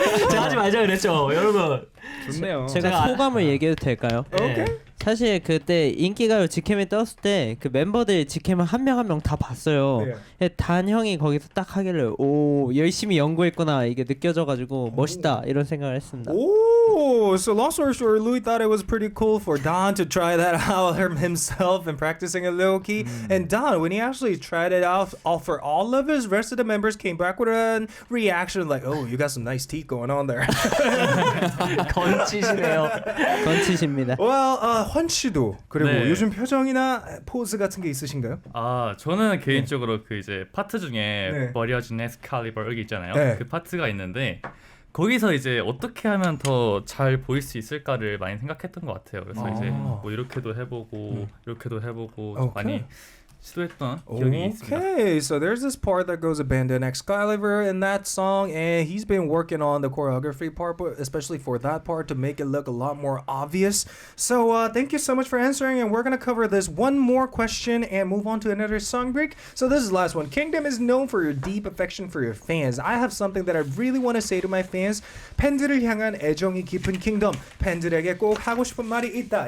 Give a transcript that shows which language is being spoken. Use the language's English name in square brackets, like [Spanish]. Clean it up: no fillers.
[Korean] 제가 하지 말자 그랬죠, 여러분. 좋네요. 제가 소감을 얘기해도 될까요? 오케이. 사실 그때 인기가요 직캠에 떴을 때 그 멤버들 직캠을 한 명 한 명 다 봤어요. 단 형이 거기서 딱 하길래 오 열심히 연구했구나 이게 느껴져가지고 멋있다 이런 생각을 했습니다. 오, [English] Oh, so long story short, Louis thought it was pretty cool for Don to try that out himself and practicing it low key. And Don, when he actually tried it out for all of his rest of the members, came back with a reaction like, "Oh, you got some nice teeth going on there." [Korean] 건치시네요. 건치십니다. Well, 환 씨도 그리고 네. 요즘 표정이나 포즈 같은 게 있으신가요? 아 저는 개인적으로 그 이제 파트 중에 네. 버리어진 에스칼리버 여기 있잖아요. 네. 그 파트가 있는데 거기서 이제 어떻게 하면 더 잘 보일 수 있을까를 많이 생각했던 것 같아요. 그래서 이제 뭐 이렇게도 해보고 이렇게도 해보고 좀 많이 시도했던 기억이 있습니다. [English] Okay, so there's this part that goes abandon Excalibur in that song, and he's been working on the choreography part, but especially for that part to make it look a lot more obvious. So thank you so much for answering, and we're gonna cover this one more question and move on to another song break. So this is the last one. Kingdom is known for your deep affection for your fans. I have something that I really want to say to my fans. [Korean] 팬들을 향한 애정이 깊은 Kingdom. 팬들에게 꼭 하고 싶은 말이 있다.